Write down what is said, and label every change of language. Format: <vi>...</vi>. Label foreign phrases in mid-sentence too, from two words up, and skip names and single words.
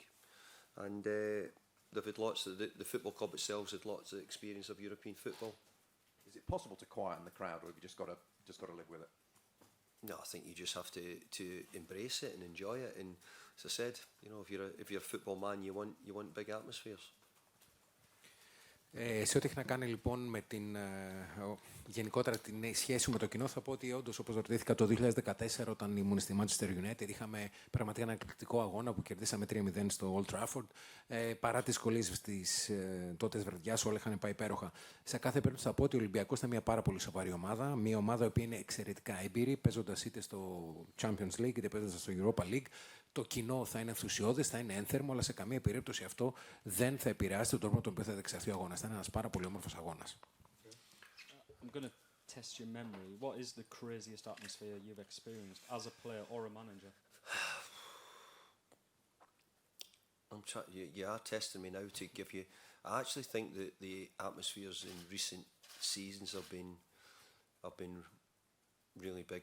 <en>And they've had lots of, the football club itself has had lots of experience of European football. Is it possible to quieten the crowd, or have you just got to live with it? No, I think you just have to embrace it and enjoy it. And as I said, you know, if you're a football man, you want big atmospheres.</en> <el>Σε ό,τι έχει να κάνει λοιπόν με γενικότερα την σχέση με το κοινό, θα πω ότι όντως, όπως ρωτήθηκα, το 2014 όταν ήμουν στη Manchester United είχαμε πραγματικά ένα εκπληκτικό αγώνα που κερδίσαμε 3-0 στο Old Trafford. Παρά τις δυσκολίες της τότε βραδιάς, όλα είχαν πάει υπέροχα. Σε κάθε περίπτωση θα πω ότι ο Ολυμπιακός ήταν μια πάρα πολύ σοβαρή ομάδα. Μια ομάδα η οποία είναι εξαιρετικά έμπειρη, παίζοντας είτε στο Champions League είτε παίζοντας στο Europa League. Το κοινό θα είναι ενθουσιώδες, θα είναι ένθερμο, αλλά σε καμία περίπτωση αυτό δεν θα επηρεάσει τον τρόπο με τον οποίο θα διεξαχθεί ο αγώνας. Θα είναι ένας πάρα πολύ όμορφος αγώνας.</el> <en>I'm going to test your memory. What is the craziest atmosphere you've experienced as a player or a manager? You are testing me now to give you. I actually think that the atmospheres in recent seasons have been really big.</en>